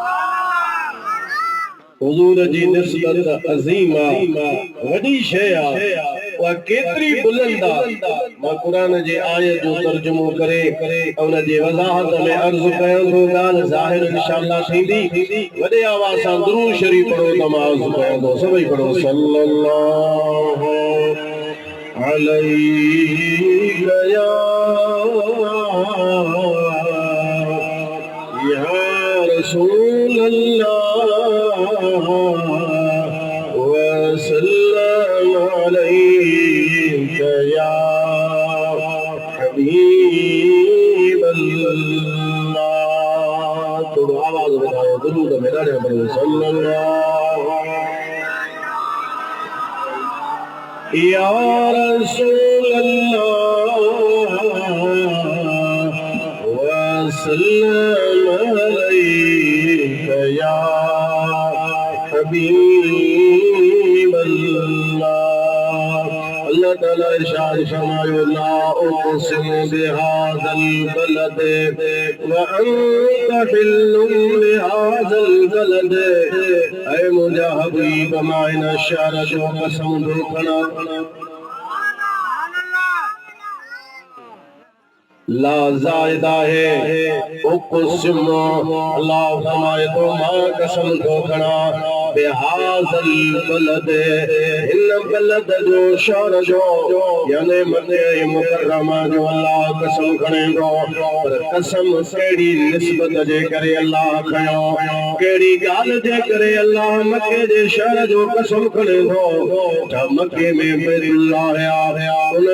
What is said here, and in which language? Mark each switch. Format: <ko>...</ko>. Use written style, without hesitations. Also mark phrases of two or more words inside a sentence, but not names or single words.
<sd>हुजूर जी निस्बत अज़ीम आहे वॾी शइ आहे उहा केतिरी बुलंद आहे मां क़ुरान जे आयत जो तर्जुमो करे उन जे वज़ाहत में अर्ज़ कयां थो ॻाल्हि ज़ाहिर इंशाअल्लाह थींदी वॾे आवाज़ सां दुरूद शरीफ़ पढ़ो त मां अर्ज़ कयां थो सभई पढ़ो सल्लल्लाहु</sd> <ar>عليه يا رسول الله وسلم عليك يا حبيب الله</ar> <sd>थोड़ो आवाज़ बढ़ाओ दुरूद में ॾाढे पढ़ो</sd> <ar>صلى الله يا رسول الله وسلم عليك يا حبيب الله</ar> <sd>अल्लाह ताला इरशाद फरमायो</sd> <ar>لا أقسم بهذا البلد وأنت حل بهذا البلد</ar> <sd>ऐ मुंहिंजा हबीब मां इन शहर जो कसम थो खणां ला ज़ाइदा है उक़सिमु अल्लाह फरमाए तो मां कसम थो खणां</sd> <ar>بهذا البلد</ar> <sd>हिन बलद जो शहर जो यानी मके मुकर्रमा जो अल्लाह कसम खणे थो पर कसम कहिड़ी निस्बत जे करे अल्लाह खयो कहिड़ी ॻाल्हि जे करे अल्लाह मके जे शहर जो कसम खणे थो त मके में बैतुल्लाह आहे उन</sd>